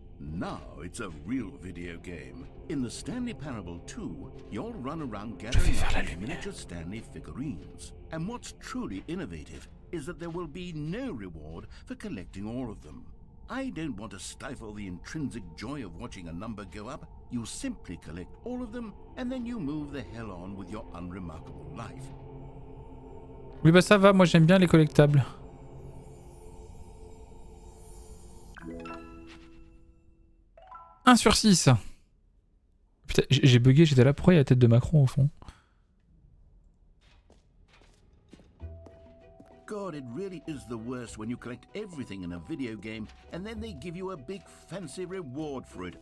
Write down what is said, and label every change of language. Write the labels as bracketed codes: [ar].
[en] Now it's a real video game. In the Stanley Parable 2, you'll run around gathering up miniature Stanley figurines. And what's truly innovative is that there will be no reward for collecting all of them. I don't want to stifle the intrinsic joy of watching a number go up. You simply collect all of them, and then you move the hell on with your unremarkable life. [fr] Oui bah ça va, moi j'aime bien les collectables. « 1 sur 6 ». Putain, j'ai bugué, j'étais là, pourquoi il y a la tête de Macron au fond? [en] God, it really is the worst when you collect everything in a video game and then they give you a big fancy reward for it.